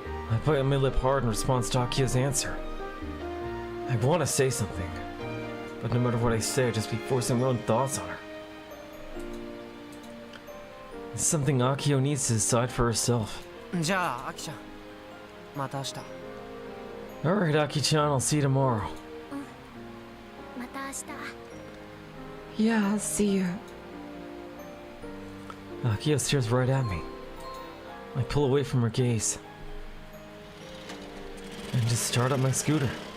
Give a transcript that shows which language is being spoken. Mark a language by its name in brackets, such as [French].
[English] I bite my lip hard in response to Akio's answer. I want to say something, but no matter what I say, I just be forcing my own thoughts on her. It's something Akio needs to decide for herself. [Japanese] じゃあアキちゃん、また明日。 [English] Alright, Aki-chan, I'll see you tomorrow. [Japanese] また明日。 [English] Yeah, I'll see you. Akio stares right at me. I pull away from her gaze and just start up my scooter.